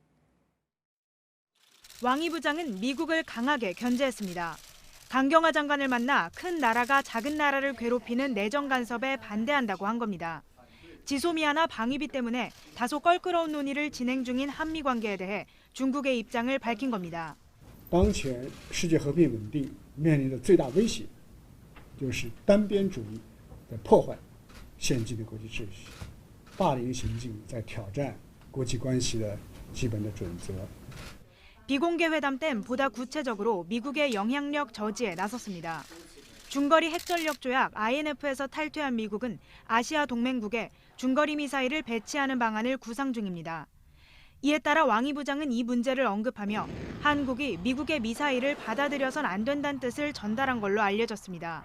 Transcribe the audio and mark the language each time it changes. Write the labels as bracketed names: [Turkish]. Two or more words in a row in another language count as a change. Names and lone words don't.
[Korean] 왕이 부장은 미국을 강하게 견제했습니다. 강경화 장관을 만나 큰 나라가 작은 나라를 괴롭히는 내정 간섭에 반대한다고 한 겁니다. 지소미아나 방위비 때문에 다소 껄끄러운 논의를 진행 중인 한미 관계에 대해 중국의 입장을 밝힌 겁니다. [Chinese] 当前世界和平稳定面临的最大威胁就是单边主义在破坏现今的国际秩序，霸凌行径在挑战国际关系的基本的准则。 [Korean] 비공개 회담 땐 보다 구체적으로 미국의 영향력 저지에 나섰습니다. 중거리 핵전력 조약 INF에서 탈퇴한 미국은 아시아 동맹국에 중거리 미사일을 배치하는 방안을 구상 중입니다. 이에 따라 왕이 부장은 이 문제를 언급하며 한국이 미국의 미사일을 받아들여선 안 된다는 뜻을 전달한 걸로 알려졌습니다.